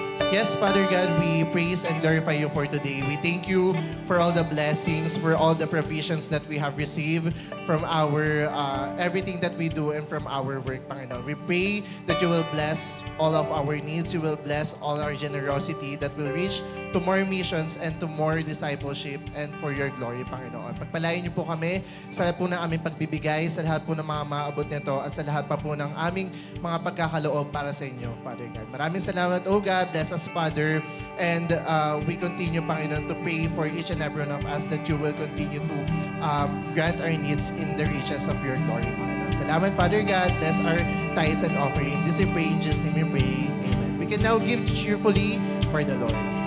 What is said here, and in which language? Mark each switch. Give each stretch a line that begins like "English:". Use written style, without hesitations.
English: Yes, Father God, we praise and glorify you for today. We thank you for all the blessings, for all the provisions that we have received from our everything that we do and from our work, Panginoon. We pray that you will bless all of our needs. You will bless all our generosity that will reach to more missions and to more discipleship and for your glory, Panginoon.
Filipino: Pagpalain niyo po kami sa lahat po ng aming pagbibigay, sa lahat po ng mga maabot nito at sa lahat pa po ng aming mga pagkakaloob para sa inyo, Father God. Maraming salamat,
English: O God. Bless us, Father. And we continue, Panginoon, to pray for each and every one of us that you will continue to grant our needs in the riches of your glory, Panginoon. Salamat, Father God. Bless our tithes and offering. This we pray in Jesus' name we pray. Amen. We can now give cheerfully for the Lord.